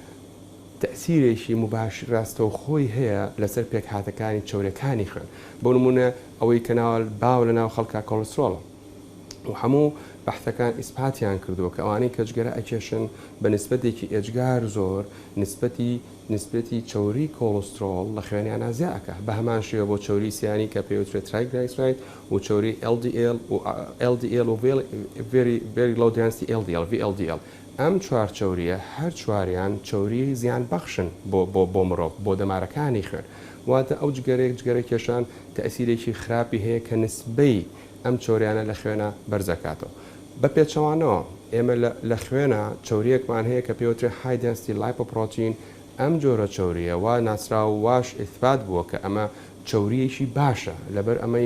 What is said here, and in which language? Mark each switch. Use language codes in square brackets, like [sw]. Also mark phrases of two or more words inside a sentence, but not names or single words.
[ckb] تەئسیرێکی مباشر ڕاستە و خۆی هەیە لەسەر پێکهاتەکانی چۆرەکانی خوێن بۆ نمونە ئەوەی کەناوە باو لە ناو خەڵکا کۆلسترۆڵە و هەموو بەحثەکان ئیسپاتیان کردووە کە ئەوانەی کەچگەرە ئەکێشن بە نسبەتێکی ئێجگار زۆر نسبەتی چۆری کۆلسترۆل لە خوێنیان نازیاکە بە هەمان شێوە بۆ چۆری سیانی کە پێوترێت ترایگلایسراید و چۆری LDL و LDL و [en] very low density LDL VLDL [ckb] ئەم چوار چۆریە هەر چواریان چۆری زیان بەخشن بۆ مرۆڤ بۆ دەمارەکانی خوێن واتە ئەو جگەرە کێشان تەئسیرێکی خراپی هەیە کە نسبەی ئەم چۆریانە لە خوێنە بەرزەکاتەوە بە پێچەوانەوە ئێمە لە خوێنە چۆریەکمان هەیە کە پێوترێ [en] high density lipoprotein [ckb] ئەم جۆرە چۆریە وا ناسرا و واش ئیثبات بووە کە ئەمە چۆریەکی باشە لەبەر ئەمەی